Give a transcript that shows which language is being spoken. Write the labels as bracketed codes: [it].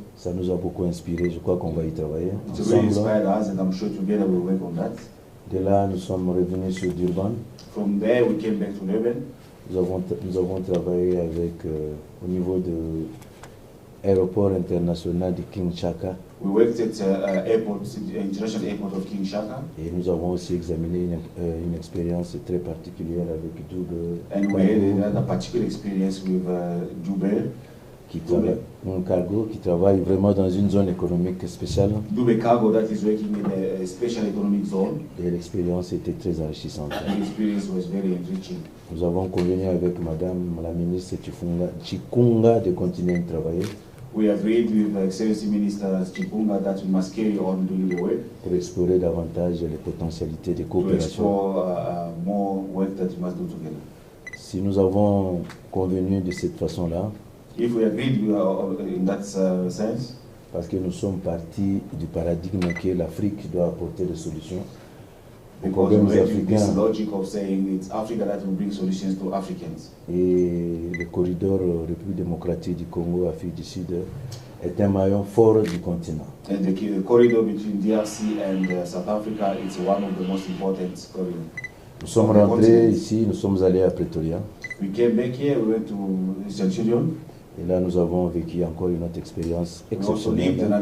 [fr] Ça nous a beaucoup inspiré. Je crois qu'on va y travailler. [en] It really inspired us, and I'm sure together we'll work on that. [fr] De là, nous sommes revenus sur Durban. [en] From there, we came back to Durban. [fr] Nous avons travaillé avec au niveau aéroport international de Kinshasa. [en] We worked at international airport of Kinshasa. [fr] Et nous avons aussi examiné une expérience très particulière avec Djoubel. [en] And we had another particular experience with Djoubel. [fr] Un cargo qui travaille vraiment dans une zone économique spéciale. [en] Djoubel cargo that is working in a special economic zone. [fr] Et l'expérience était très enrichissante. [en] The experience was very enriching. [fr] Nous avons convenu avec Madame la ministre Chikunga de continuer de travailler. [en] We agreed with Excellency Minister Chikunga that we must carry on doing the work. [fr] Pour explorer davantage les potentialités de coopération. [en] To explore more work that we must do together. [fr] Si nous avons convenu de cette façon-là, [en] if we agreed in that sense, [fr] parce que nous sommes partis du paradigme que l'Afrique doit apporter des solutions. [en] Because we have this logic of saying it's Africa that will bring solutions to Africans. [fr] Et le corridor République démocratique du Congo, Afrique du Sud, est un maillon fort du continent. [en] And the corridor between DRC and South Africa is one of the most important corridors. [fr] Nous sommes rentrés ici, nous sommes allés à Pretoria. [en] We came back here, we went to Centurion. [fr] Et là, nous avons vécu encore une autre expérience exceptionnelle.